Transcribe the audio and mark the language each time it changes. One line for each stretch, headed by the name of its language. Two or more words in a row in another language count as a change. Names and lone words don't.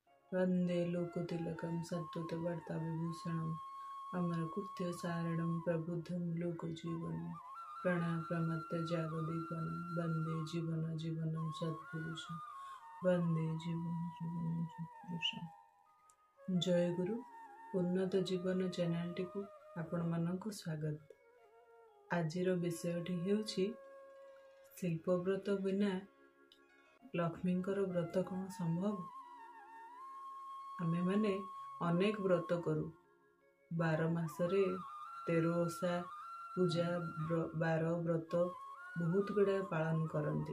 Sanskrit: वंदे लोकतिलकं सत्तुतवर्ताविभूषणम् अमरकृत्यसारणं प्रबुद्धं लोकजीवनं प्रणप्रमत्तजागदीपनं वंदे जीवन जीवनं सत्पुरुषं वंदे जीवन जीवनं सत्पुरुषं।
Odia: ଜୟ ଗୁରୁ ଉନ୍ନତ ଜୀବନ ଚ୍ୟାନେଲ କୁ ଆପଣ ମାନଙ୍କ ସ୍ୱାଗତ। ଆଜିର ବିଷୟଟି ହେଉଛି ଶିଳ୍ପବ୍ରତ ବିନା ଲକ୍ଷ୍ମୀଙ୍କର ବ୍ରତ କୌଣ ସମ୍ଭବ। ଆମେ ମାନେ ଅନେକ ବ୍ରତ କରୁ 12 ମାସରେ 13 ଓଷା ପୂଜା ବାର ବ୍ରତ ବହୁତ ଗୁଡ଼ା ପାଳନ କରନ୍ତି।